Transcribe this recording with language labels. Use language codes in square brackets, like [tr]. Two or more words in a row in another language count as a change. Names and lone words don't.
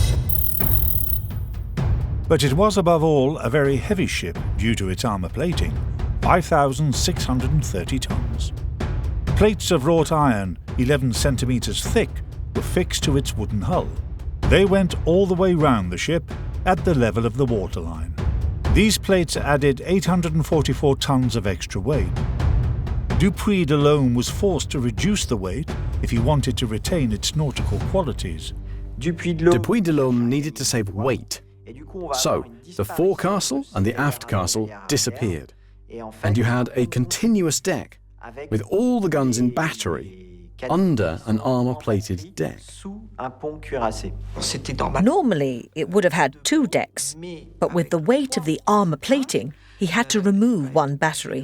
[en] But it was above all a very heavy ship due to its armour plating, 5,630 tons. Plates of wrought iron, 11 centimetres thick, were fixed to its wooden hull. They went all the way round the ship at the level of the waterline. These plates added 844 tons of extra weight. Dupuy de Lome was forced to reduce the weight if he wanted to retain its nautical qualities. Dupuy de Lome needed to save weight. So, the forecastle and the aft castle disappeared, and you had a continuous deck with all the guns in battery under an armour-plated deck. Normally, it would have had 2 decks, but with the weight of the armour plating, he had to remove one battery.